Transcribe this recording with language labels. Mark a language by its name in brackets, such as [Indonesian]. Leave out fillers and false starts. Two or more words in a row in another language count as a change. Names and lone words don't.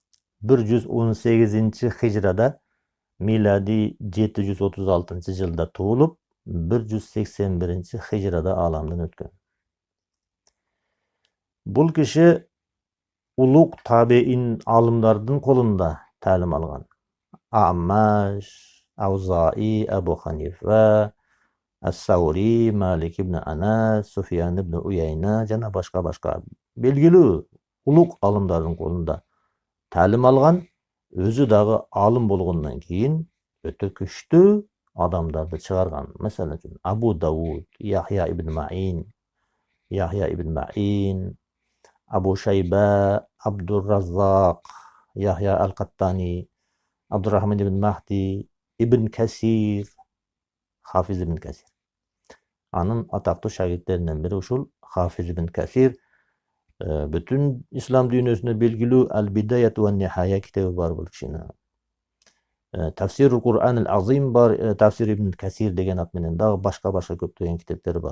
[Kyrgyz] 118 хижрада, милади 736 жылда туулуп, 181 хижрада ааламдан өткөн. Бул киши улук табиин алымдардын колунда таалим алган. Аммаш, Аузаи, Абу Ханифа, Ас-Саури, Малик ибн Анас, Суфиян ибн Уяйна жана башка белгилүү улук алымдардын колунда таалим алган. Өзү дагы алым болгондон кийин өтө күчтүү адамдарды чыгарган. Мисалы үчүн Абу Дауд, Яхья ибн Маин, Абу Шайба, Абдурраззак, Яхья ал-Каттани, Абдуррахман ибн Махди, Ибн Касир, Хафиз ибн Касир. Анын атактуу шагирттеринен бири ушул Хафиз ибн Касир. Бүтүн ислам дүйнөсүнө белгилүү Ал-Бидаяту ва Нихая китеби бар бул кишинин. Тафсирул Кур'ан ал-Азим бар, Тафсир ибн Касир деген ат менен дагы башка көптөгөн китептери бар.